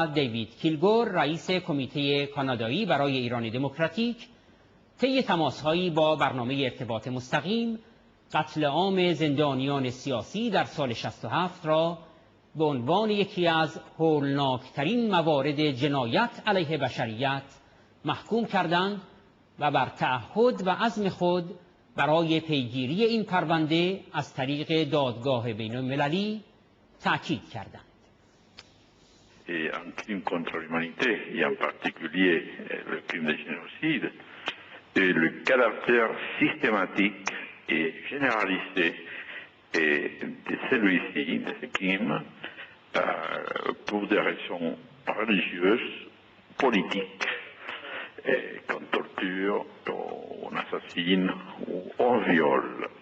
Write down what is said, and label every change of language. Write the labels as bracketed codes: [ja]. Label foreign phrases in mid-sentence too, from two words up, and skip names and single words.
[fa] دیوید کیلگور، رئیس کمیته کانادایی برای ایران دموکراتیک، طی تماس‌هایی با برنامه ارتباط مستقیم قتل عام زندانیان سیاسی در سال 67 را به عنوان یکی از هولناکترین موارد جنایت علیه بشریت محکوم کردند و بر تعهد و عزم خود برای پیگیری این پرونده از طریق دادگاه بین‌المللی تأکید کردند. [fr] Un crime contre l'humanité, et en particulier le crime de génocide, et le caractère systématique et généralisé de celui-ci, de ce crime, pour des raisons religieuses, politiques, qu'on torture, on assassine ou on viole.